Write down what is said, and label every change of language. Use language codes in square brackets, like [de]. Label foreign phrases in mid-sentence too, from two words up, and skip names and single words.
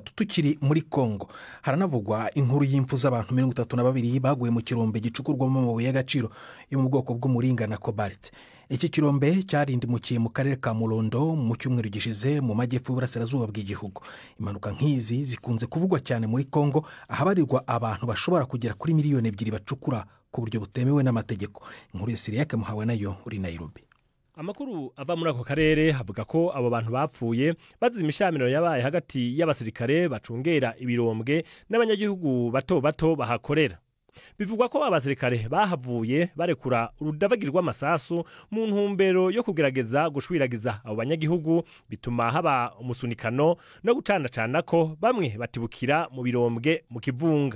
[rw] Tukiri muri Kongo, haranavugwa inkuru y'impfu z'abantu 32 baguye mu kirombe gicukurwamo amabuye y'agaciro yo mu bwoko bw'umuringa na cobalt. Iki kirombe cyarindimukiye mu karere ka Mulondo mu cyumweru gishize mu majyepfo y'uburasirazuba bw'igihugu. Impanuka nk'izi zikunze kuvugwa cyane muri Kongo, ahabarirwa abantu bashobora kugera kuri miliyoni 2 bacukura ku buryo butemewe n'amategeko. Inkuru ya Siriake Muhawe nayo uri Nairobi. [rn] Amakuru ava muri ako karere havuga ko abo bantu bapfuye bazize imishamirano yabaye hagati y'abasirikare bacungera ibirombwe n'abanyagihugu bato bato bahakorera. Bivugwa ko abasirikare bahavuye barekura urudavagirwa amasasu mu ntumbero yo kugerageza gushwiragiza abo banyagihugu, bituma haba umusunikano no gucanacana ko bamwe batibukira mu birombwe mu kivunga.